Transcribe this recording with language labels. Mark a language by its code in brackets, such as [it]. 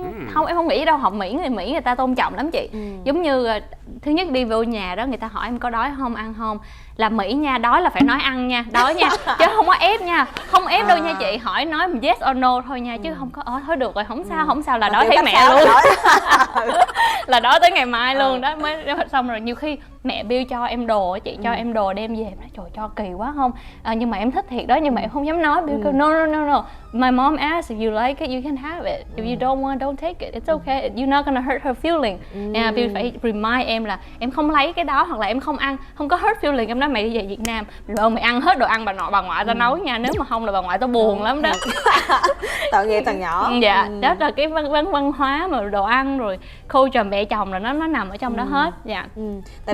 [vi] không, em không nghĩ đâu, học Mỹ người ta tôn trọng lắm chị. Giống như thứ nhất đi vô nhà đó, người ta hỏi em có đói không, ăn không, là Mỹ nha, đói là phải nói ăn nha, đói nha, chứ không có ép nha, không ép đâu nha chị, hỏi nói [en] yes or no [vi] thôi nha, chứ không có thôi được rồi, không sao là đói thấy mẹ luôn. Là đói tới ngày mai luôn đó. Mới xong rồi nhiều khi mẹ Bill cho em đồ á chị, cho em đồ đem về, em nói trời cho kỳ quá không, nhưng mà em thích thiệt đó, nhưng mà em không dám nói. Bill kêu [en] no, my mom asked if you like it you can have it, if you don't want don't take it, it's okay, you're not gonna hurt her feeling. [vi] Bill phải remind em là em không lấy cái đó, hoặc là em không ăn, không có [en] hurt feeling. [vi] Em nói mày đi về Việt Nam rồi mày ăn hết đồ ăn bà nội bà ngoại tao nấu nha, nếu mà không là bà ngoại tao buồn lắm đó. Tội nghiệp thằng nhỏ. Đó là cái văn hóa mà đồ ăn rồi culture mẹ chồng là nó nằm ở trong đó hết. Tại